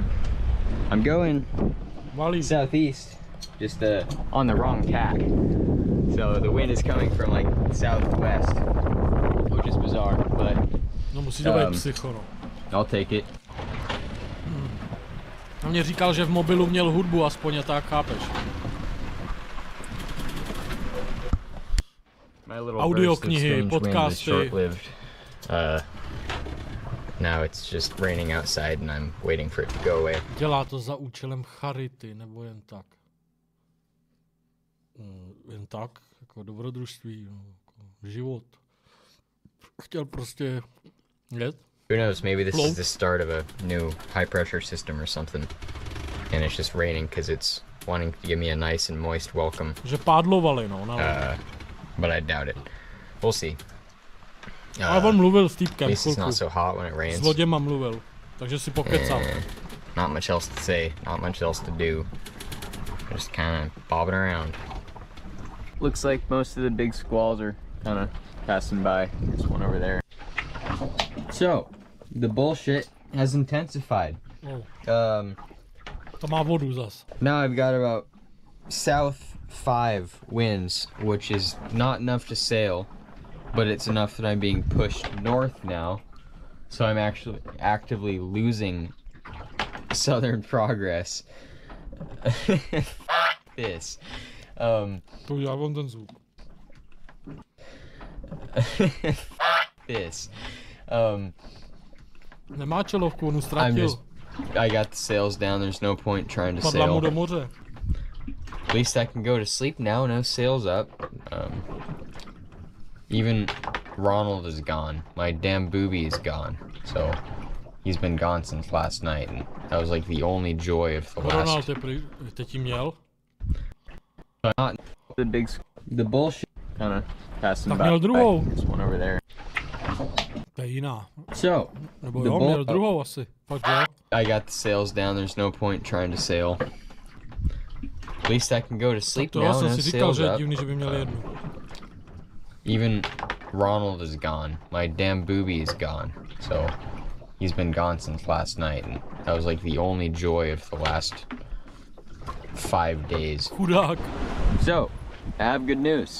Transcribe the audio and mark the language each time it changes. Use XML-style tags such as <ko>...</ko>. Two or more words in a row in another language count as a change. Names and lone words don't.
<en>I'm going southeast, just on the wrong tack. So the wind is coming from like southwest, which is bizarre, but I'll take it.</en> <cs>On mě říkal, že v mobilu měl hudbu, aspoň tak, chápeš? Audioknihy, podcasty.</cs> <en>Now it's just raining outside and I'm waiting for it to go away.</en> <cs>Dělá to za účelem charity, nebo jen tak? Jen tak, jako dobrodružství, jako život. Chtěl prostě jet.</cs> <en>Who knows, maybe this is the start of a new high pressure system or something. And it's just raining because it's wanting to give me a nice and moist welcome.</en> <cs>Že pádlovali, no.</cs> <en>But I doubt it. We'll see.</en> <cs>Ale on mluvil s týpkem,</cs> <en>it's not so hot when it rains.</en> <cs>S loděma mluvil, takže si pokecal.</cs> <en>Not much else to say, not much else to do. Just kind of bobbing around. Looks like most of the big squalls are kind of passing by. There's one over there. So, the bullshit has intensified.</en> <cs>To má vodu zas.</cs> <en>Now I've got about south 5 winds, which is not enough to sail, but it's enough that I'm being pushed north now. So I'm actually actively losing southern progress. This.</en> <cs>To já vám ten zvuk.</cs> <en>This.</en> <cs>Nemá čelovku, on ztratil.</cs> <en>I got the sails down, there's no point trying to</en> <cs>Padla mu</cs> <en>sail.</en> <cs>do moře.</cs> <en>At least I can go to sleep now, no sails up. Even Ronald is gone. My damn booby is gone. So he's been gone since last night, and that was like the only joy of the last. Ronald,</en> <cs>teď jí měl?</cs> <en>Not the bullshit kind of passing by.</en> <cs>Tak měl druhou.</cs> <en>There's one over there.</en> <cs>To je jiná.</cs> <en>So,</en> <cs>nebo jo, měl druhou asi. Fakt jo.</cs> <en>I got the sails down, there's no point trying to sail. At least I can go to sleep now, no sails up.</en> <cs>Divný, že by měl jednu.</cs> <en>Even Ronald is gone. My damn booby is gone. So he's been gone since last night, and that was like the only joy of the last 5 days.</en> <cs>Chudák.</cs> <en>So, I have good news.</en>